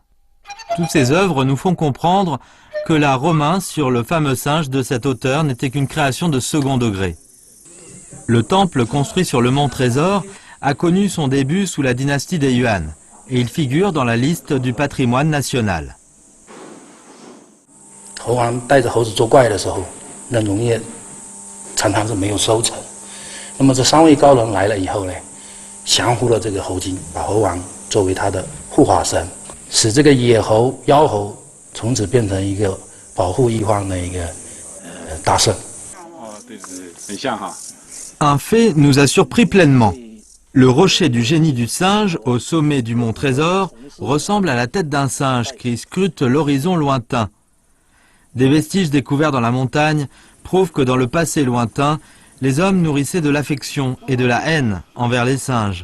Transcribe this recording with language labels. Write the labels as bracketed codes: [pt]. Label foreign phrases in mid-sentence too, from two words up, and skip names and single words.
[fr] Toutes ces œuvres nous font comprendre que la romain sur le fameux singe de cet auteur n'était qu'une création de second degré. Le temple construit sur le mont Trésor a connu son début sous la dynastie des Yuan et il figure dans la liste du patrimoine national. [zh] 猴王带着猴子作怪的时候，那农业常常是没有收成。那么这三位高人来了以后呢，降服了这个猴精，把猴王作为他的护法神，使这个野猴、妖猴从此变成一个保护一方的一个大圣。哦，对对对，很像哈。 [fr] Un fait nous a surpris pleinement. Le rocher du génie du singe, au sommet du mont Trésor, ressemble à la tête d'un singe qui scrute l'horizon lointain. Des vestiges découverts dans la montagne prouvent que dans le passé lointain, les hommes nourrissaient de l'affection et de la haine envers les singes.